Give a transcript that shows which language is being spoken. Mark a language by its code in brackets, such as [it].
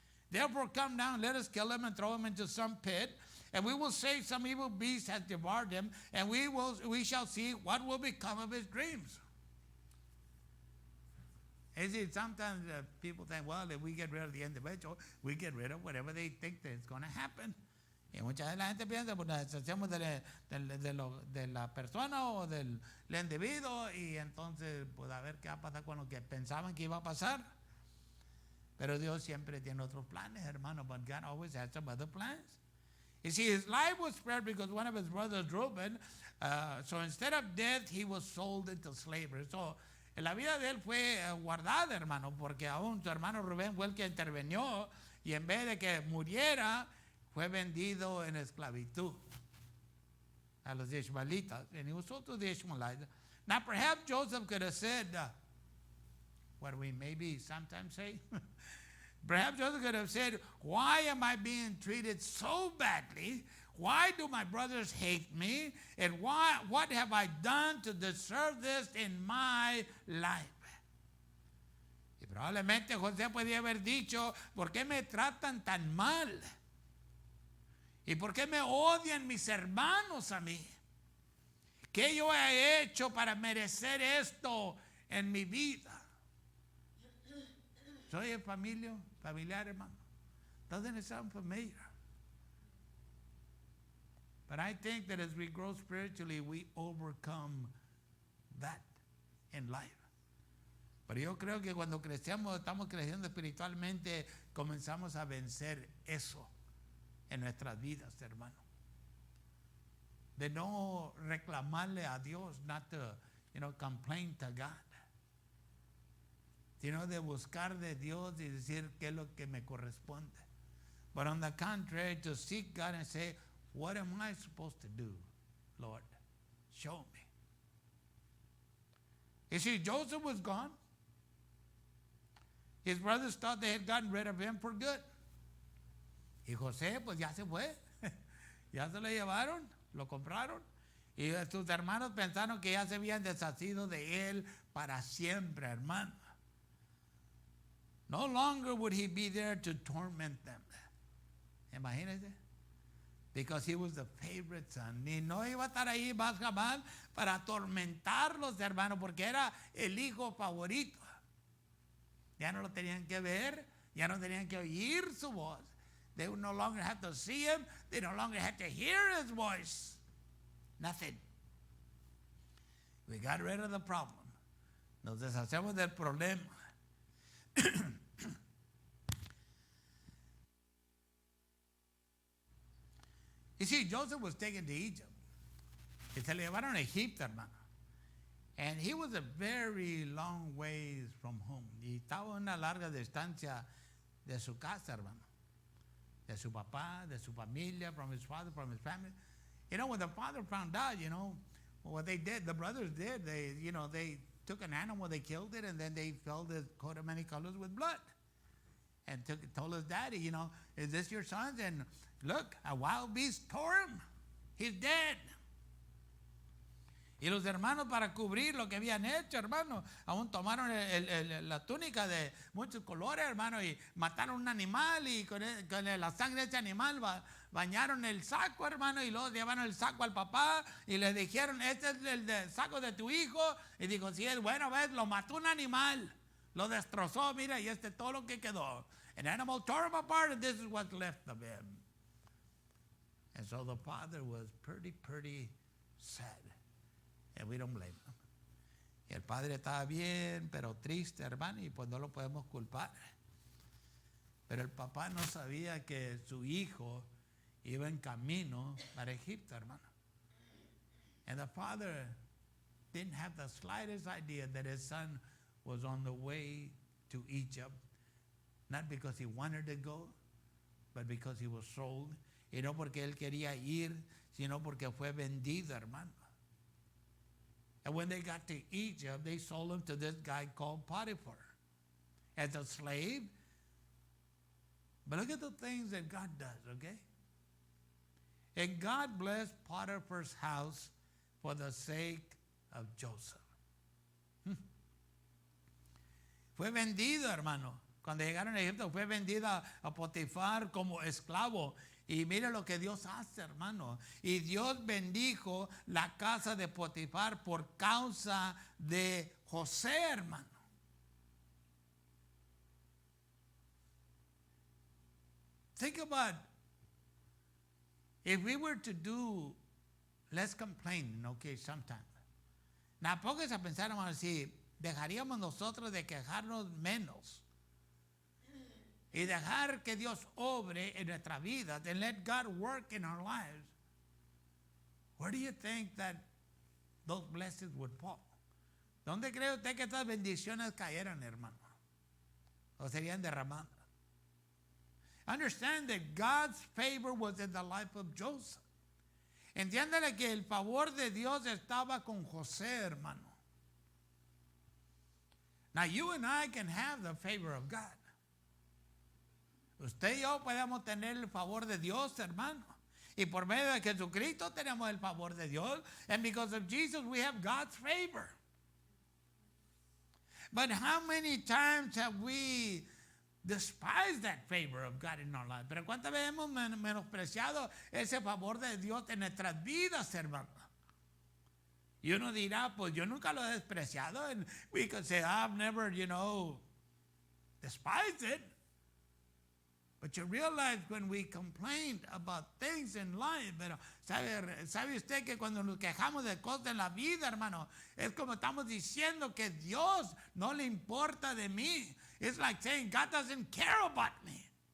[en] Therefore come down, let us kill him and throw him into some pit, and we will say some evil beast has devoured him, and we shall see what will become of his dreams. Is it sometimes people think, well, if we get rid of the individual, we get rid of whatever they think that is going to happen. [es] Y mucha de la gente piensa, pues nos deshacemos de la persona o del individuo y entonces pues a ver qué va a pasar con lo que pensaban que iba a pasar. Pero Dios siempre tiene otros planes, hermano. [en] But God always has some other plans. You see, his life was spared because one of his brothers, Reuben, so instead of death, he was sold into slavery. [es] So, la vida de él fue guardada, hermano, porque aún su hermano Rubén fue el que intervenió y en vez de que muriera, fue vendido en esclavitud a los Ishmaelitas. [en] And he was sold to the Ishmaelites. Now, perhaps Joseph could have said, what we maybe sometimes say, perhaps Joseph could have said, why am I being treated so badly? Why do my brothers hate me? And what have I done to deserve this in my life? [es] Y probablemente José podía haber dicho, ¿por qué me tratan tan mal? ¿Y por qué me odian mis hermanos a mí? ¿Qué yo he hecho para merecer esto en mi vida? Soy familiar, hermano. [en] Doesn't it sound familiar? But I think that as we grow spiritually, we overcome that in life. [es] Pero yo creo que cuando estamos creciendo espiritualmente, comenzamos a vencer eso en nuestras vidas, hermano. De no reclamarle a Dios, [en] not to, complain to God. [es] Sino de buscar de Dios y decir qué es lo que me corresponde. [en] But on the contrary, to seek God and say, what am I supposed to do, Lord? Show me. You see, Joseph was gone. His brothers thought they had gotten rid of him for good. [es] Y José, pues ya se fue. Ya se lo llevaron, lo compraron. Y sus hermanos pensaron que ya se habían deshacido de él para siempre, hermano. [en] No longer would he be there to torment them. [es] Imagínense. [en] Because he was the favorite son. [es] Ni no iba a estar ahí más jamás para atormentarlos, hermano, porque era el hijo favorito. Ya no lo tenían que ver, ya no tenían que oír su voz. [en] They would no longer have to see him. They no longer had to hear his voice. Nothing. We got rid of the problem. [es] Nos deshacemos del problema. [en] You see, Joseph was taken to Egypt. [es] Y se le llevaron a Egipto, hermano. [en] And he was a very long ways from home. [es] Y estaba una larga distancia de su casa, hermano. De su papá, de su familia, [en] from his father, from his family. When the father found out, what they did, the brothers did, they took an animal, they killed it, and then they filled the coat of many colors with blood. And told his daddy, is this your son? And look, a wild beast tore him. He's dead. [es] Y los hermanos, para cubrir lo que habían hecho, hermano, aún tomaron la túnica de muchos colores, hermano, y mataron un animal y con la sangre de ese animal bañaron el saco, hermano, y luego llevaron el saco al papá y le dijeron, este es el saco de tu hijo. Y dijo, sí, es bueno, ves, lo mató un animal, lo destrozó, mira, y este es todo lo que quedó. [en] An animal tore him apart and this is what's left of him. And so the father was pretty sad. And we don't blame him. [es] Y el padre estaba bien, pero triste, hermano, y pues no lo podemos culpar. Pero el papá no sabía que su hijo iba en camino para Egipto, hermano. [en] And the father didn't have the slightest idea that his son was on the way to Egypt. Not because he wanted to go, but because he was sold. [es] Y no porque él quería ir, sino porque fue vendido, hermano. [en] And when they got to Egypt, they sold him to this guy called Potiphar as a slave. But look at the things that God does, okay? And God blessed Potiphar's house for the sake of Joseph. [es] Fue vendido, hermano. Cuando llegaron a Egipto, fue vendido a Potifar como esclavo. Y mire lo que Dios hace, hermano. Y Dios bendijo la casa de Potifar por causa de José, hermano. [en] Think about if we were to do less complaining, okay, sometimes. [es] Now, póngase a pensar, hermano, si dejaríamos nosotros de quejarnos menos y dejar que Dios obre en nuestra vida, [en] and let God work in our lives, where do you think that those blessings would fall? [es] ¿Dónde cree usted que estas bendiciones cayeran, hermano? ¿O serían derramadas? [en] Understand that God's favor was in the life of Joseph. [es] Entiéndale que el favor de Dios estaba con José, hermano. [en] Now you and I can have the favor of God. [es] Usted y yo podemos tener el favor de Dios, hermano. Y por medio de Jesucristo tenemos el favor de Dios. [en] And because of Jesus we have God's favor. But how many times have we despised that favor of God in our life? [es] Pero ¿cuántas veces hemos menospreciado ese favor de Dios en nuestras vidas, hermano? Y uno dirá, pues yo nunca lo he despreciado. [en] And we could say, I've never, despised it. But you realize when we complain about things in life, [es] pero ¿sabe usted que cuando nos quejamos de cosas en la vida, hermano, es como estamos diciendo que Dios no le importa de mí? [en] It's like saying God doesn't care about me.